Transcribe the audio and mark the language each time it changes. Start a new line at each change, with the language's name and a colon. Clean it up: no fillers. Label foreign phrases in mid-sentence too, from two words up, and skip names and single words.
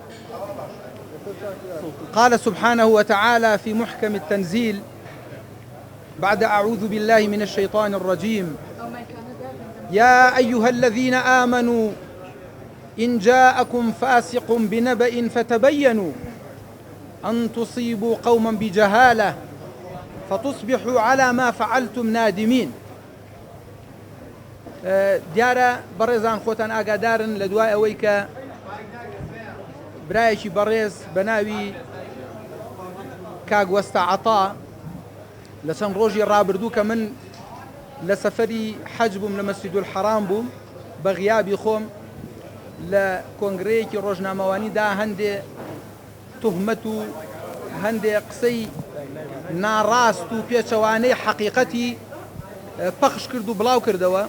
Arabic: قال سبحانه وتعالى في محكم التنزيل بعد أعوذ بالله من الشيطان الرجيم: يا أيها الذين آمنوا إن جاءكم فاسق بنبأ فتبينوا أن تصيبوا قوما بجهالة فتصبحوا على ما فعلتم نادمين.
Central Kurdish: دیارە بەڕێزان خۆتان ئاگادارن لە دوای ئەوەی کە برایەکی بەڕێز بە ناوی کاک وەستا عەتا لە چەند ڕۆژی ڕابردوو کە من لە سەفەری حەج بووم لە مەسجد الحەرام بووم بە غیابی خۆم لە کۆنگرەیەکی ڕۆژنامەوانیدا هەندێ تهمەت و هەندێ قسەی ناڕاست و پێچەوانەی حەقیقەتی پەخش کرد و بڵاو کردەوە.